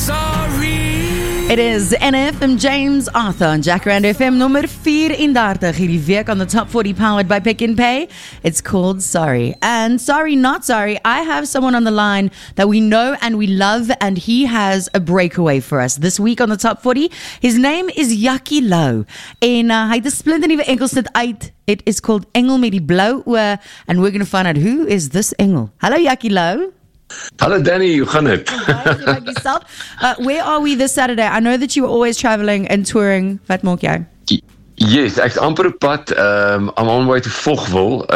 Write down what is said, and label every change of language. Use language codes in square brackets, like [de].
[en] It is NF and James Arthur on Jacaranda FM number 34 [af] hierdie week [en] on the top 40 powered by Pick and Pay. It's called Sorry. And sorry, not sorry, I have someone on the line that we know and we love, and he has a breakaway for us this week on the top 40. His name is Yaki Lou. [af] En hy het 'n splinternuwe enkel sit uit. [en] It is called Engel met die blou oë, and we're going to find out who is this engel. Hello, Yaki Lou. Hello, Danny. How are you? Where are we this Saturday? I know that you are always traveling and touring. [af] Wat maak jy? [en] Yes, [af] ek's amper op pad. [en] I'm on my way to Vogwel.